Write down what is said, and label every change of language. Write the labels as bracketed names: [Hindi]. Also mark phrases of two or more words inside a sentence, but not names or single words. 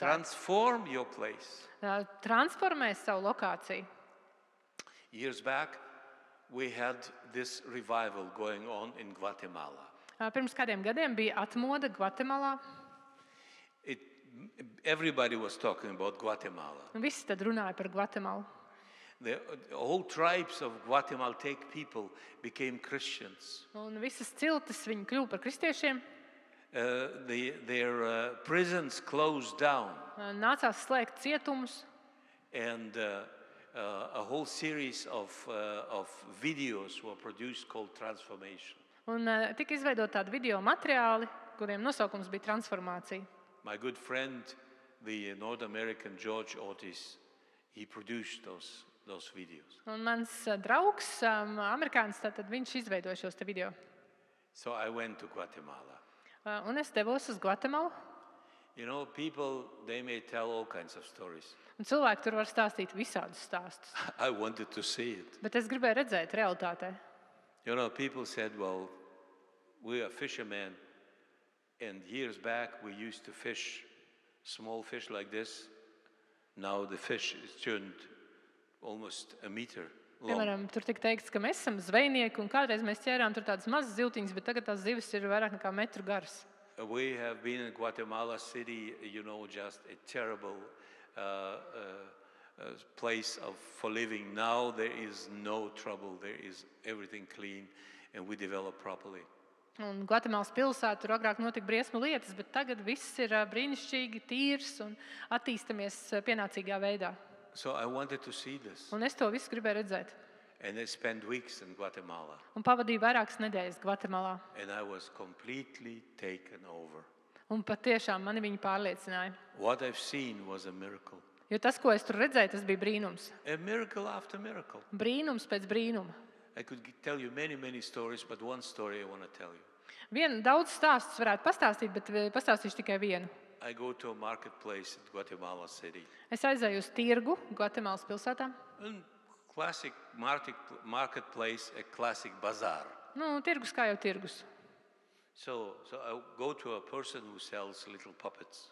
[English] Transform your place. [Latvian] Transformē savu lokāciju. [English] Years back, we had this revival going on in Guatemala. [Latvian] Pirms kādiem gadiem bija atmoda Gvatemalā. [English] Everybody was talking about Guatemala. [Latvian] Un visi tad runāja par Gvatemalu. [English] The whole tribes of Guatemaltec people became Christians. [Latvian] Un visas ciltis viņi kļuva par kristiešiem. [English] their prisons closed down, [Latvian] Nācās slēgt cietumus, [English] and a whole series of videos were produced called Transformation. [Latvian] un tika izveidot tādi video materiāli, kuriem nosaukums bija transformācija. [English] My good friend, the North American George Otis, he produced those videos. [Latvian] Un mans draugs, amerikānis, tātad viņš izveidoja šos te video. [English] So I went to Guatemala. [Latvian] Un es devos uz Gvatemalu, [English] You know, people, they may tell all kinds of stories. [Latvian] un cilvēki tur var stāstīt visādus stāstus. [English] I wanted to see it. [Latvian] Bet es gribēju redzēt realitātē. [English] You know, people said, well, we are fishermen, and years back we used to fish small fish like this. Now the fish is turned almost a meter long. [Latvian] Piemēram, tur tika teikts, ka mēs esam zvejnieki, un kādreiz mēs ķērām tur tādas mazas zivtiņas, bet tagad tās zivis ir vairāk nekā metru garas. [English] We have been in Guatemala City, you know, just a terrible place for living. Now there is no trouble. There is everything clean, and we develop properly. [Latvian] Un Gvatemalas pilsētā tur agrāk notika briesmu lietas, bet tagad viss ir brīnišķīgi, tīrs un attīstamies pienācīgā veidā. [English] So I wanted to see this, [Latvian] Un es to visu gribēju redzēt. [English] and I spent weeks in Guatemala, [Latvian] Un pavadīju vairākas nedēļas Gvatemalā. [English] and I was completely taken over. [Latvian] Un patiešām mani viņi pārliecināja. [English] What I've seen was a miracle. [Latvian] Jo tas, ko es tur redzēju, tas bija brīnums. [English] A miracle after miracle. [Latvian] Brīnums pēc brīnuma. [English] I could tell you many, many stories, but one story I want to tell you. [Latvian] Daudz stāstus varētu pastāstīt, bet pastāstīšu tikai vienu. [English] I go to a marketplace in Guatemala City. [Latvian] Es aizēju uz tirgu Gvatemalas pilsētā. [English] A classic marketplace, a classic bazaar. [Latvian] Nu, tirgus kā jau tirgus. [English] So I go to a person who sells little puppets.